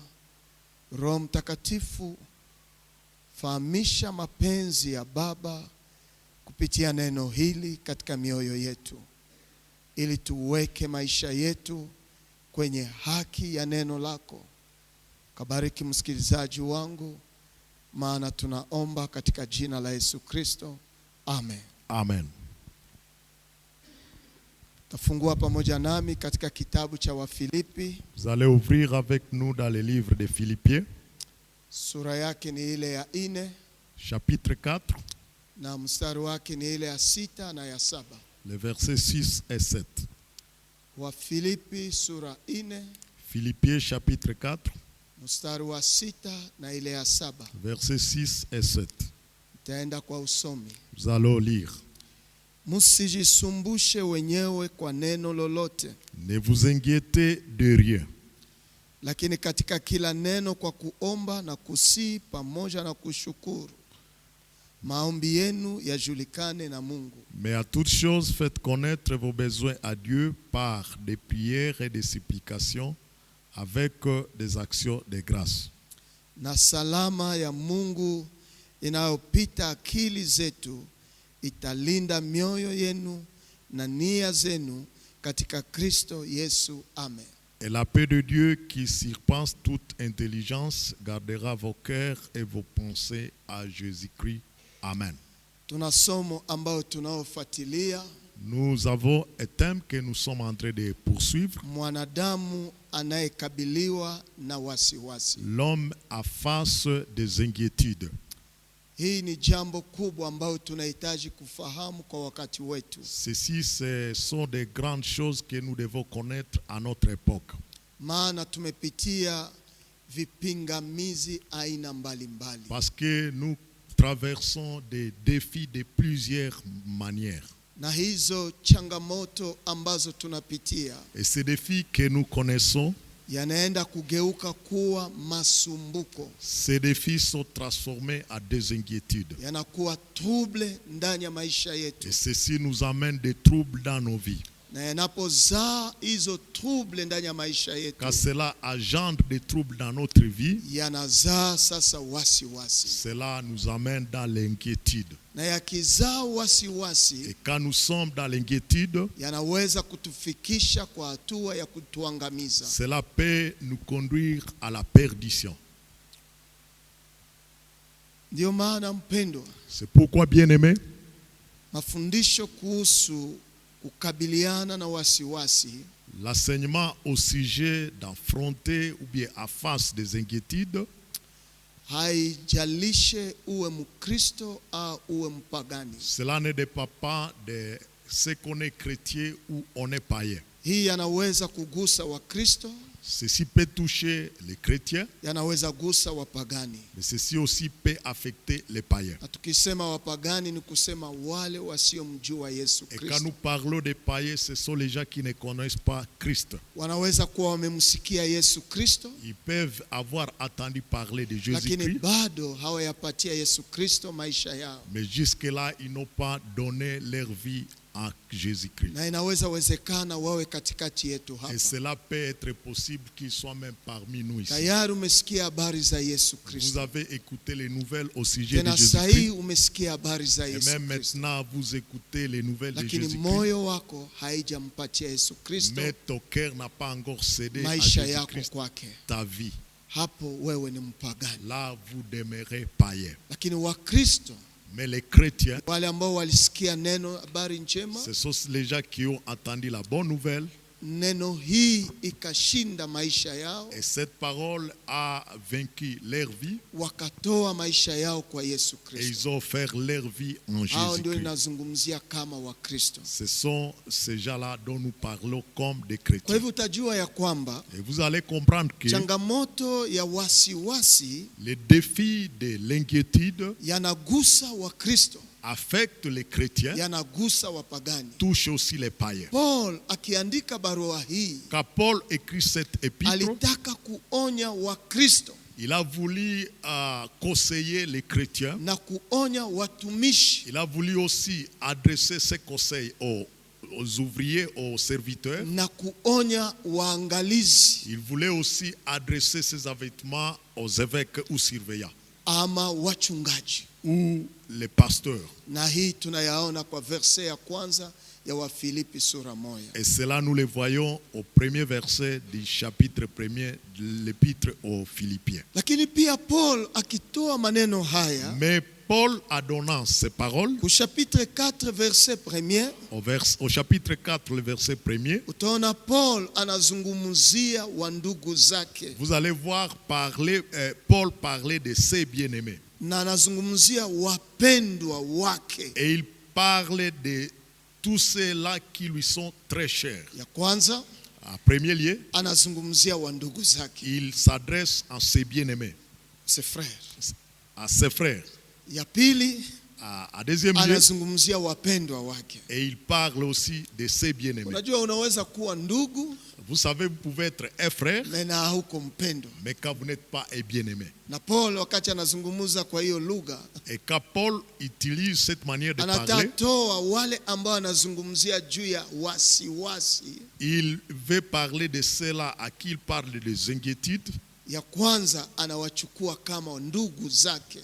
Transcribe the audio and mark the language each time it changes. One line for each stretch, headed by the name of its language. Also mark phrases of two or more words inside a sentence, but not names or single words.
Swahili: Roho Mtakatifu, fahamisha mapenzi ya Baba kupitia neno hili katika mioyo yetu, ili tuweke maisha yetu kwenye haki ya neno lako. Kabariki msikilizaji wangu, maana tunaomba katika jina la Yesu Kristo. Amen. Amen. Tafungua pamoja nami katika kitabu cha Wafilipi.
French: Vous allez ouvrir avec nous dans le livre de Philippiens.
Swahili: Sura yake ni ile ya 4.
French: Chapitre 4.
Swahili: Na mstari wake ni ile ya 6 na ya 7.
French: Les versets 6 et 7.
Swahili: Wafilipi sura 4.
French: Philippiens chapitre 4.
Swahili: Mstari wa 6 na ile ya 7.
French: Versets 6 et 7.
Swahili: Taenda kwa usomi.
French: Nous allons lire.
Swahili: Msijisumbushe wenyewe kwa neno lolote.
French: Ne vous inquiétez de rien.
Swahili: Lakini katika kila neno kwa kuomba na kusii pamoja na kushukuru, maombi yenu yajulikane na Mungu.
French: Mais à toute chose faites connaître vos besoins à Dieu par des prières et des supplications avec des actions de grâce.
Swahili: Na salama ya Mungu inayopita akili zetu italinda mioyo yenu na nia zenu katika Kristo Yesu. Amen.
French: Et la paix de Dieu qui surpasse toute intelligence gardera vos cœurs et vos pensées à Jésus-Christ. Amen.
Swahili: Tuna somo ambao tunaofuatilia.
French: Nous avons un thème que nous sommes en train de poursuivre.
Swahili: Mwanadamu anayekabiliwa na wasiwasi.
French: L'homme à face des inquiétudes.
Swahili: Hii ni jambo kubwa ambao tunahitaji kufahamu kwa wakati wetu.
French: Ceci, ce sont des grandes choses que nous devons connaître à notre époque.
Swahili: Maana tumepitia vipingamizi aina mbalimbali.
French: Parce que nous traversons des défis de plusieurs manières.
Swahili: Na hizo changamoto ambazo tunapitia,
French: et ces défis que nous connaissons,
Swahili: yanaenda kugeuka kuwa masumbuko.
French: Ces défis sont transformés en des inquiétudes.
Swahili: Yanakuwa trouble ndani ya maisha yetu.
French: Et ceci nous amène des troubles dans nos vies.
Swahili: Na yanapozaa hizo trouble ndani ya maisha yetu,
French: quand cela engendre des troubles dans notre vie,
Swahili: yanazaa sasa wasiwasi.
French: Cela nous amène dans l'inquiétude.
Swahili: Na yakizaa wasiwasi,
French: et quand nous sommes dans l'inquiétude,
Swahili: yanaweza kutufikisha kwa hatua ya kutuangamiza.
French: Cela peut nous conduire à la perdition.
Swahili: Ndio maana mpendwa,
French: c'est pourquoi, bien-aimé,
Swahili: mafundisho kuhusu kukabiliana na wasiwasi,
French: l'enseignement au sujet d'affronter ou bien à face des inquiétudes,
Swahili: haijalishe uwe Mkristo au uwe mpagani.
French: Cela ne dépend pas de ce qu'on est chrétien ou on est païen.
Swahili: Hii yanaweza kugusa Wakristo,
French: ceci peut toucher les chrétiens,
Swahili: yanaweza gusa wapagani.
French: mais ceci aussi peut affecter les païens.
Swahili: Na tukisema wapagani ni kusema wale wasiomjua Yesu Kristo.
French: Et quand nous parlons des païens, ce sont les gens qui ne connaissent pas Christ.
Swahili: Wanaweza kuwa wamemsikia Yesu Kristo,
French: ils peuvent avoir entendu parler de Jésus-Christ,
Swahili: lakini bado hawayapatia Yesu Kristo maisha yao.
French: mais jusque-là ils n'ont pas donné leur vie en Jésus-Christ.
Swahili: Na inaweza wezekana wawe katikati yetu
French: Et
Swahili: hapa.
French: cela peut être possible qu'ils soient même parmi nous ici.
Swahili: Tayari umesikia habari za Yesu
French: Vous
Swahili: Kristo.
French: avez écouté les nouvelles au sujet de
Swahili: Tena
French: Jésus-Christ.
Swahili: sahi umesikia habari za
French: Et
Swahili: Yesu
French: même
Swahili: Kristo.
French: maintenant, vous écoutez les nouvelles de
Swahili: Lakini
French: Jésus-Christ.
Swahili: moyo wako haijampatia Yesu Kristo
French: Mais ton cœur n'a pas encore cédé à
Swahili: maisha yako
French: Jésus-Christ
Swahili: kwake.
French: ta vie.
Swahili: Hapo wewe ni mpagani.
French: Là, vous demeurez païen.
Swahili: Lakini Wakristo
French: Mais les chrétiens,
Swahili: wale ambao walisikia neno habari njema,
French: ce sont les gens qui ont entendu la bonne nouvelle.
Swahili: neno hii ikashinda maisha yao,
French: Et cette parole a vaincu leur vie.
Swahili: wakatoa maisha yao kwa Yesu
French: Et
Swahili: Kristo.
French: ils ont offert leur vie en
Swahili: Hao ndio
French: Jésus-Christ.
Swahili: ninazungumzia kama Wakristo.
French: Ce sont ces gens-là dont nous parlons comme des
Swahili: Kwa
French: chrétiens.
Swahili: hivyo utajua ya kwamba
French: Et vous allez comprendre que
Swahili: changamoto ya wasiwasi
French: les défis de l'inquiétude
Swahili: yanagusa Wakristo,
French: affectent les chrétiens,
Swahili: yanagusa wapagani.
French: touchent aussi les païens.
Swahili: Paul akiandika barua hii
French: Quand Paul écrit cette épître,
Swahili: alitaka kuonya Wakristo
French: il a voulu conseiller les chrétiens.
Swahili: na kuonya watumishi
French: Il a voulu aussi adresser ses conseils aux ouvriers, aux serviteurs.
Swahili: na kuonya waangalizi
French: Il voulait aussi adresser ses avertissements aux évêques ou surveillants
Swahili: ama wachungaji.
French: ou les pasteurs.
Swahili: Na hii tunayaona kwa verse ya kwanza ya Wafilipi sura moja.
French: Et cela, nous le voyons au premier verset du chapitre 1er de l'épître aux Philippiens.
Swahili: Lakini pia Paul akitoa maneno haya
French: Mais Paul, a donnant ces paroles, ku chapitre 4 verset 1er, au chapitre 4, le verset 1er,
Swahili: utaona Paul anazungumzia wa ndugu zake
French: vous allez voir Paul parler de ses bien-aimés.
Swahili: na anazungumzia wapendwa wake.
French: Et il parle de tous ceux-là qui lui sont très chers.
Swahili: Ya kwanza
French: En premier lieu,
Swahili: anazungumzia wa ndugu zake,
French: il s'adresse à ses bien-aimés, ses frères. à ses frères.
Swahili: Ya pili
French: À deuxième lieu,
Swahili: anazungumzia wapendwa wake.
French: et il parle aussi de ses bien-aimés.
Swahili: Unajua unaweza kuwa ndugu
French: Vous savez, vous pouvez être un frère,
Swahili: na hauko mpendwa.
French: mais quand vous n'êtes pas un bien-aimé.
Swahili: Na Paul wakati anazungumza kwa hiyo lugha
French: Et quand Paul utilise cette manière de parler,
Swahili: anatatoa wale ambao anazungumzia juu ya wasiwasi.
French: il veut parler de ceux-là à qui il parle des inquiétudes.
Swahili: Ya kwanza anawachukua kama ndugu zake.